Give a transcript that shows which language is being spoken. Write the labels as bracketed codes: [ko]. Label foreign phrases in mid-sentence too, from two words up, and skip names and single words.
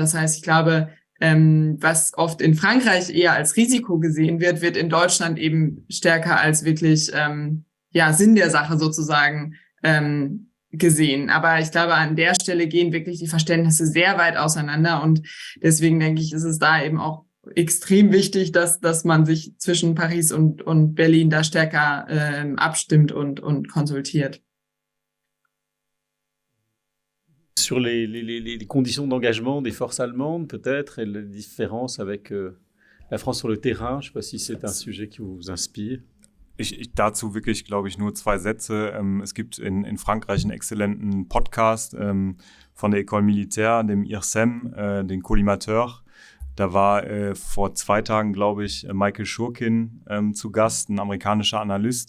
[de] Das heißt, ich glaube, was oft in Frankreich eher als Risiko gesehen wird in Deutschland eben stärker als wirklich Sinn der Sache sozusagen gesehen. Aber ich glaube, an der Stelle gehen wirklich die Verständnisse sehr weit auseinander und deswegen denke ich, ist es da eben auch extrem wichtig, dass man sich zwischen Paris und Berlin da stärker abstimmt und konsultiert. [fr] Sur les conditions d'engagement des forces allemandes, peut-être, et la différence avec la France sur le terrain. Je ne sais pas si c'est un sujet qui vous inspire. [de] Ich dazu wirklich, glaube ich, nur 2 Sätze. Es gibt in Frankreich einen exzellenten Podcast von der [fr] École Militaire, [de] dem IRSEM, den Collimateur. Da war vor 2 Tagen, glaube ich, Michael Schurkin zu Gast, ein amerikanischer Analyst.